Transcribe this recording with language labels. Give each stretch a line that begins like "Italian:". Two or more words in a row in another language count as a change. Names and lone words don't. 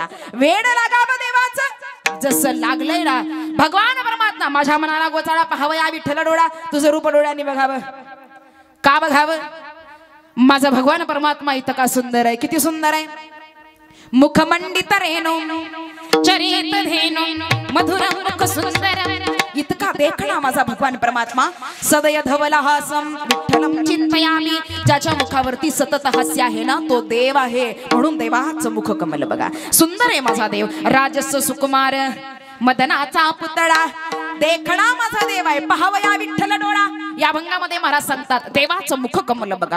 Marathi: वेड लागावं देवाचं जसं लागलंय ना. भगवान परमात्मा माझ्या मनाला गोचाळा पाहावं, या विठ्ठल डोळा तुझं रूप डोळ्यांनी बघावं. का बघावं? माझा भगवान परमात्मा इतका का सुंदर आहे, किती सुंदर आहे. मुखमंडित रेणू चरित धेनु मधुर मुख सुंदर, इतका देखणा माझा भगवान परमात्मा.
Sanskrit: सदय धवला हासम विठ्ठलम चिंतयामी,
Marathi: ज्याच्या मुखावरती सतत हास्य आहे ना तो देव आहे, म्हणून देवाचं मुख कमल बघा. सुंदर आहे माझा देव. राजस सुकुमार मदनाचा पुतळा, देखणा माझा देव आहे, पाहावया विठ्ठल डोळा. या भंगामध्ये महाराज सांगतात देवाचं मुख कमल बघा.